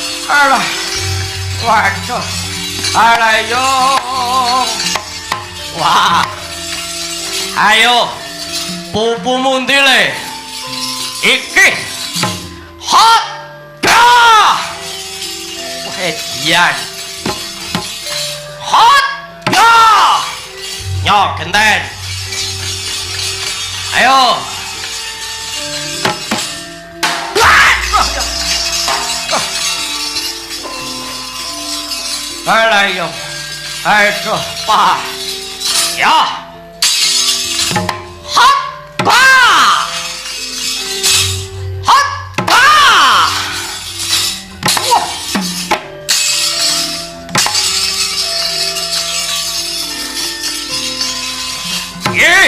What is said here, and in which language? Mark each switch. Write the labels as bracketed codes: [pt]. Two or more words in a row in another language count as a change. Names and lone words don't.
[jv] Alah. Waduh. Alah yo. Wah. Ayo. Pupu mundile. Iki. Hot. Dah. Wedian. Hot. Dah. Nyok genten. Ayo. Ayo. Ayo, pa. Ya. Hot. Pa. Hot. Pa. Wah. Ye.